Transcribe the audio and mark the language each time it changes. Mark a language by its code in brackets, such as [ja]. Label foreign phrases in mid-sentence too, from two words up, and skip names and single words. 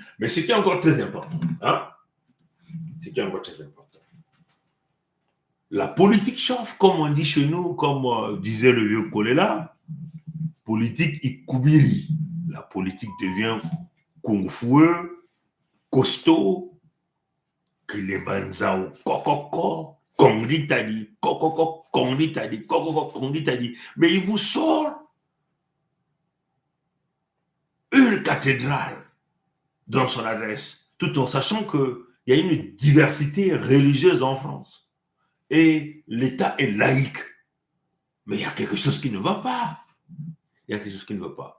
[fr] Mais ce qui est encore très important, hein? Ce qui est encore très important. La politique chauffe, comme on dit chez nous, comme disait le vieux Kolela, politique ikubiri. La politique devient kung-fueux, costaud, [ln] Kilebanzao, kokoko, kongritadi, kokoko, kongritadi, kokoko, kongritadi. [fr] Mais il vous sort une cathédrale dans son adresse, tout en sachant qu'il y a une diversité religieuse en France. Et l'État est laïque. Mais il y a quelque chose qui ne va pas. Il y a quelque chose qui ne va pas.